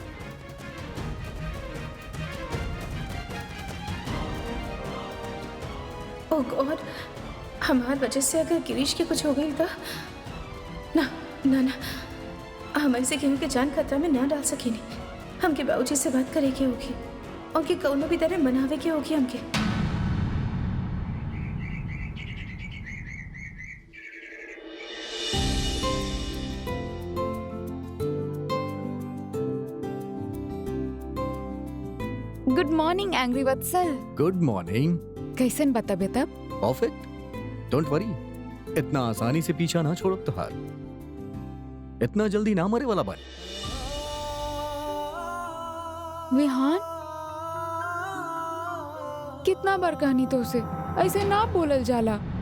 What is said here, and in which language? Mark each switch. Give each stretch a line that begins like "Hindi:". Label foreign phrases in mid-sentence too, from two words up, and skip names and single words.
English: oh God,
Bhojpuri: हमार वजह से अगर गिरीश के कुछ हो गई तो ना ना ना, हम ऐसे केहू के जान खतरा में ना डाल सकेनी। हमके बाबूजी से बात करे के होगी, उनके कौनो भी तरह मनावे के होगी हमके।
English: good morning angry वत्सल। good morning.
Bhojpuri: कैसन बता बेटा?
English: perfect, don't worry.
Bhojpuri: इतना आसानी से पीछा ना छोड़ो तुहार, इतना जल्दी ना मरे वाला बन। विहान, कितना बार कहनी तो उसे ऐसे ना बोलल जाला।